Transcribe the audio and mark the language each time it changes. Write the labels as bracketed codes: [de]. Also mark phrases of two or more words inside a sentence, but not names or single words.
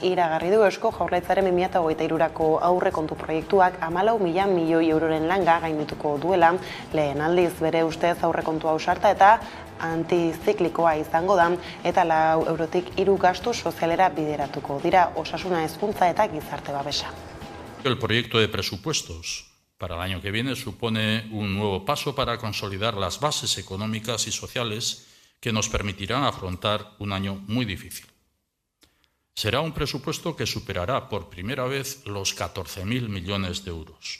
[eu] iragarri du Eusko Jaurlaritzaren 2023ko aurrekontu proiektuak 14.000 milioi euroren langa gaindituko duela, lehen aldiz bere ustez aurrekontua ausarta eta antiziklikoa izango da, eta 4 eurotik 3 gastu sozialera bideratuko dira osasuna, hezkuntza eta gizarte babesa. [es] El proyecto de presupuestos para el año que viene supone un nuevo paso para consolidar las bases económicas y sociales que nos permitirán afrontar un año muy difícil. Será un presupuesto que superará por primera vez los 14.000 millones de euros.